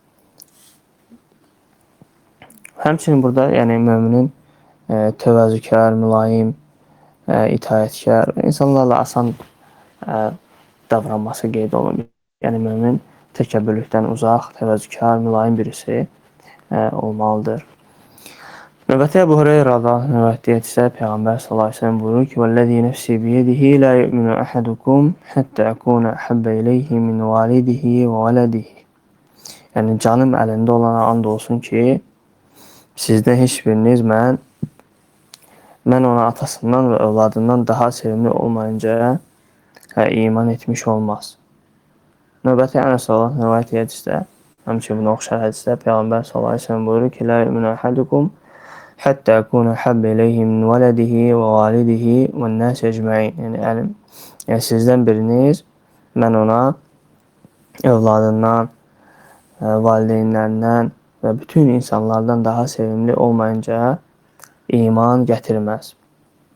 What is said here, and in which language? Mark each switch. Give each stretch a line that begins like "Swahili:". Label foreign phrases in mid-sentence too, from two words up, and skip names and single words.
Azerbaijani: Həmçinin burada yəni möminin təvazükar, mülayim, itaətkar, insanlarla asan davranması qeyd olunur. Yəni mömin təkəbbürlükdən uzaq, təvazükar, mülayim birisi olmalıdır.
Arabic: Növbəti Əbu Hüreyrə رضي الله عنه
Azerbaijani: rivayət etsə
Arabic: Peyğəmbər صلى الله عليه وسلم
Azerbaijani: buyurur ki:
Arabic: "والذي نفسي بيده لا يؤمن أحدكم حتى أكون أحب إليه من والده وولده."
Azerbaijani: Yəni canım əlində olana and olsun ki, sizdən heç biriniz mən ona atasından və övladından daha sevimli olmayınca iman etmiş olmaz. Növbəti Ənəs
Arabic: رضي الله عنه
Azerbaijani: rivayət hədisdə, həmçinin buna oxşar hədisdə Peyğəmbər
Arabic: صلى الله عليه وسلم
Azerbaijani: buyurur ki:
Arabic: "لا يؤمن أحدكم حتى أكون أحب إليه من ولده ووالده والناس أجمعين."
Azerbaijani: Yəni sizdən biriniz mən ona övladından, valideynlərindən və bütün insanlardan daha sevimli olmayınca iman gətirməz.